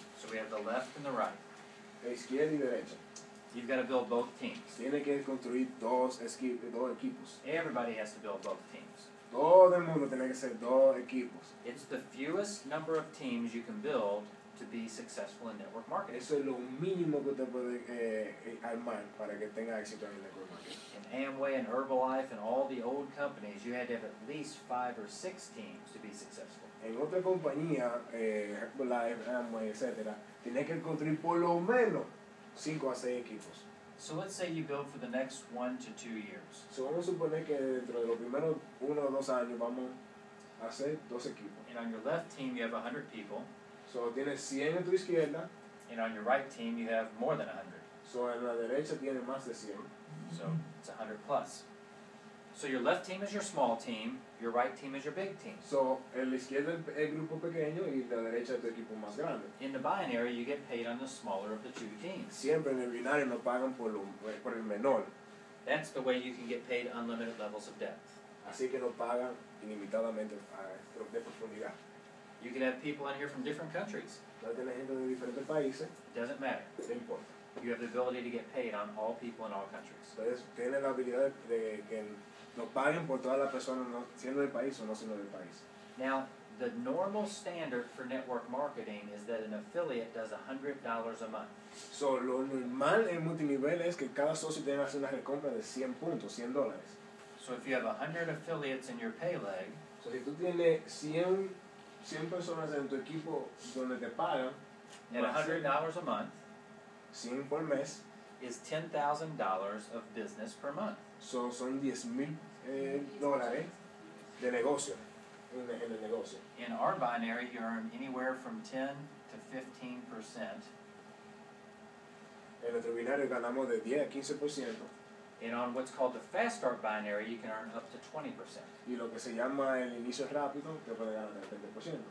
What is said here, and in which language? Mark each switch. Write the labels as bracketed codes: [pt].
[en] so we have the left and the right. [es] izquierda y derecha. [en] You've got to build both teams. [es] Tiene que construir dos equipos. [en] Everybody has to build both teams. [es] Todo el mundo tiene que ser dos equipos. [en] It's the fewest number of teams you can build to be successful in network marketing. [es] Eso es lo mínimo que usted puede armar para que tenga éxito en el network marketing. [en] In Amway and Herbalife and all the old companies, you had to have at least 5 or 6 teams to be successful. [es] En otra compañía, Herbalife, Amway, etc., tiene que construir por lo menos 5 a 6 equipos. [en] So let's say you build for the next 1 to 2 years. [es] So, vamos a suponer que dentro de los primeros 1 o 2 años vamos a hacer 2 equipos. [en] And on your left team, you have 100 people. [es] So, tienes 100 en tu izquierda. [en] And on your right team, you have more than 100. [es] So, en la derecha tiene más de 100. [en] So it's 100 plus. So your left team is your small team, your right team is your big team. [es] So, en la izquierda el grupo pequeño y la derecha tu equipo más grande. [en] In the binary, you get paid on the smaller of the 2 teams. [es] Siempre en el binario nos pagan por el menor. [en] That's the way you can get paid unlimited levels of depth. [es] Así que nos pagan ilimitadamente de profundidad. [en] You can have people in here from different countries. [es] Puede tener gente de diferentes países, [en] It doesn't matter. [es] no importa. [en] You have the ability to get paid on all people in all countries. [es] Entonces, tiene la habilidad de que nos paguen por todas las personas, no, siendo del país o no siendo del país. [en] Now, the normal standard for network marketing is that an affiliate does $100 a month. [es] So, lo normal en multinivel es que cada socio tenga que hacer una recompra de 100 puntos, $100. [en] So if you have 100 affiliates in your pay leg, [es] So, si tú tienes 100 personas en tu equipo donde te pagan, [en] at $100 a month, [es] 100 por mes, [en] is $10,000 of business per month. [es] so, son $10,000 de negocio, en el negocio. [en] In our binary, you earn anywhere from 10 to 15% [es] En nuestro binario ganamos de 10 a 15% [en] And on what's called the fast start binary, you can earn up to 20%. [es] Y lo que se llama el inicio rápido, te puede ganar el 20%.